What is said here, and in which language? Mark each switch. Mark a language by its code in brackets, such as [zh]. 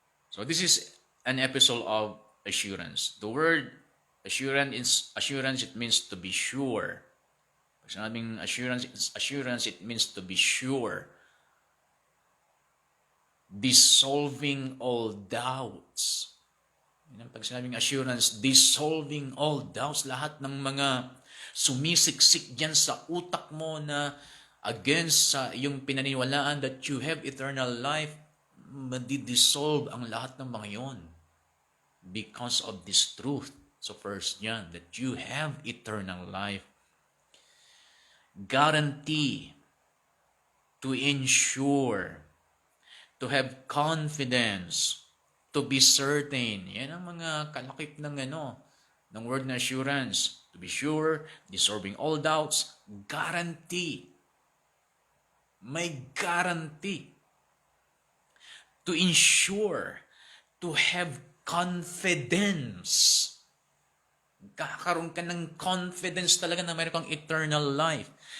[en] So this is an epistle of assurance. The word assurance, it means to be sure. [tl] Pag sinabing [en] assurance, it means to be sure. Dissolving all doubts. [tl] Pag sinabing [en] assurance, dissolving all doubts. [tl] Lahat ng mga sumisiksik dyan sa utak mo na against sa iyong pinaniniwalaan [en] that you have eternal life, [tl] madi-dissolve ang lahat ng mga yon [en] because of this truth. So 1 John, that you have eternal life. Guarantee, to ensure, to have confidence, to be certain. [tl] Yan ang mga kalakip ng word na assurance. [en] To be sure, dissolving all doubts, guarantee. May guarantee. To ensure, to have confidence. [tl] Kakaroon ka ng confidence talaga na mayroon kang eternal life.